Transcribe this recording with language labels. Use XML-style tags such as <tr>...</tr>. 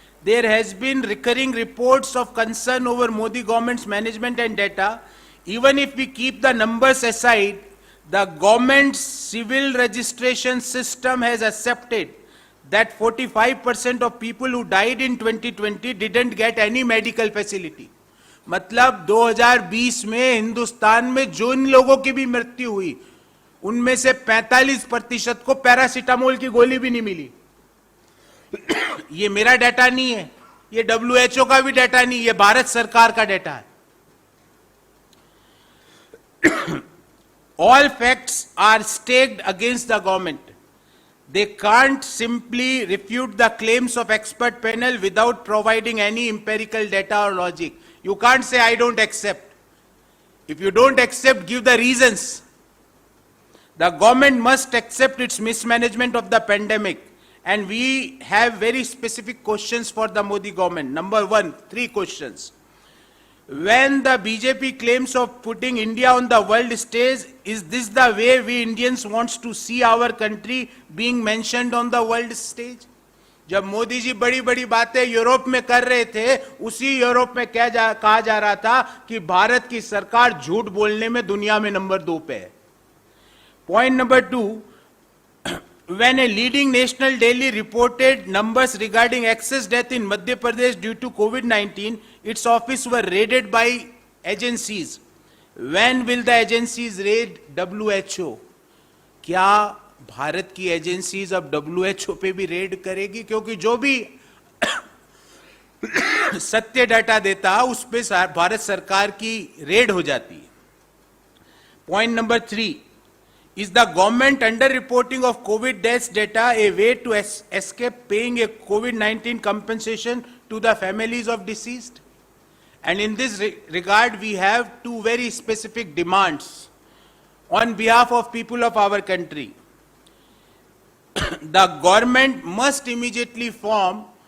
<en>There has been recurring reports of concern over Modi government's management and data. Even if we keep the numbers aside, the government's civil registration system has accepted that 45% of people who died in 2020 didn't get any medical facility.</en> <hi>मतलब 2020 में हिंदुस्तान में जो इन लोगों की भी मृत्यु हुई, उनमें से 45% को पैरासीटामोल की गोली भी नहीं मिली. ये मेरा डाटा नहीं है, ये WHO का भी डाटा नहीं, ये भारत सरकार का डाटा है.</hi> <en>All facts are staked against the government. They can't simply refute the claims of expert panel without providing any empirical data or logic. You can't say, I don't accept. If you don't accept, give the reasons. The government must accept its mismanagement of the pandemic. And we have very specific questions for the Modi government. Number one, 3 questions. When the BJP claims of putting India on the world stage, is this the way we Indians want to see our country being mentioned on the world stage?</en> <hi>जब मोदी जी बड़ी बड़ी बातें Europe में कर रहे थे, उसी Europe में कहा जा रहा था कि भारत की सरकार झूठ बोलने में दुनिया में नंबर 2 पे है.</hi> <en>Point number 2, when a leading national daily reported numbers regarding excess death in Madhya Pradesh due to COVID-19, its office were raided by agencies. When will the agencies raid WHO?</en> <hi>क्या भारत की agencies अब WHO पे भी red करेगी? क्योंकि जो भी सत्य डाटा देता उस पे भारत सरकार की रेड हो जाती है.</hi> <en>Point number 3, is the government under-reporting of COVID deaths data a way to escape paying a COVID-19 compensation to the families of deceased? And in this regard, we have 2 very specific demands on behalf of people of our country. The government must immediately form</en>